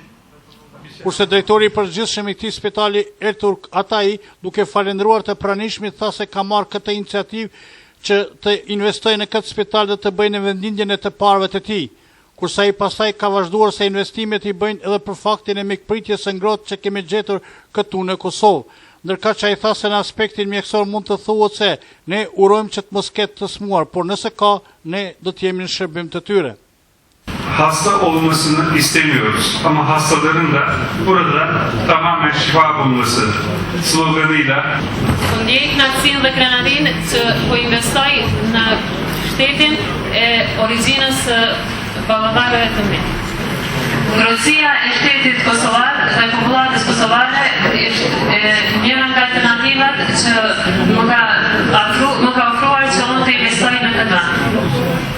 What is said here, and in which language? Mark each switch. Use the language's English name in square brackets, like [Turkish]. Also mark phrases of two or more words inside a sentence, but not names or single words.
[Albanian] Kurse drejtori i përgjithshëm i këtij spitali, Erturk Atai, duke falendëruar të pranishmit, tha se ka marrë këtë iniciativë që të investojë në këtë spital dhe të bëjnë vendindjen e të parëve të tij. Kurse ai pastaj ka vazhduar se investimet i bëjnë edhe për faktin e mikpritjes së ngrohtë që kemi gjetur këtu në Kosovë. Ndërka që ai tha se në aspektin mjekësor mund të thuhet se ne urojmë që të mos ketë të smuar, por nëse ka, ne do të jemi në shërbim të tyre. [Turkish] Hasta olmasını istemiyoruz ama hastaların da burada tamamen şifa bulması sloganıyla [Albanian] ndjej knatësinë dhe krenarinë që po investoj në shtetin e origjinës së ballavarëve të mi. Ngrohtësia e shtetit kosovar dhe popullatës kosovare është njëra nga alternativat që më ka ofruar që unë të investoj në këtë vend.